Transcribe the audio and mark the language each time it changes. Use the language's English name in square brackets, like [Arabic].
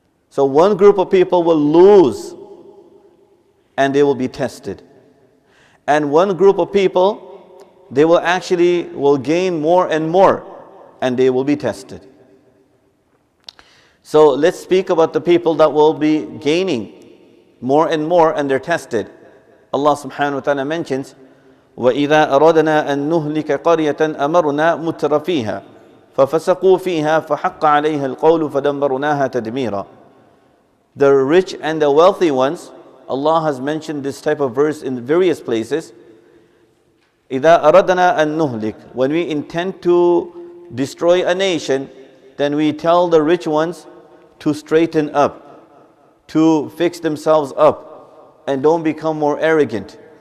[English] So one group of people will lose and they will be tested. And one group of people, they will gain more and more and they will be tested. So let's speak about the people that will be gaining more and more and they're tested. Allah subhanahu wa ta'ala mentions, [Arabic] وَإِذَا أَرَدْنَا أَن نُهْلِكَ قَرْيَةً أَمَرْنَا مُتْرَ فِيهَا فَفَسَقُوا فِيهَا فَحَقَّ عَلَيْهَا الْقَوْلُ فَدَمَّرْنَاهَا تَدْمِيرًا. [English] The rich and the wealthy ones, Allah has mentioned this type of verse in various places. [Arabic] إِذَا أَرَدْنَا أَن نُهْلِكَ. [English] When we intend to destroy a nation, then we tell the rich ones to straighten up, to fix themselves up, and don't become more arrogant.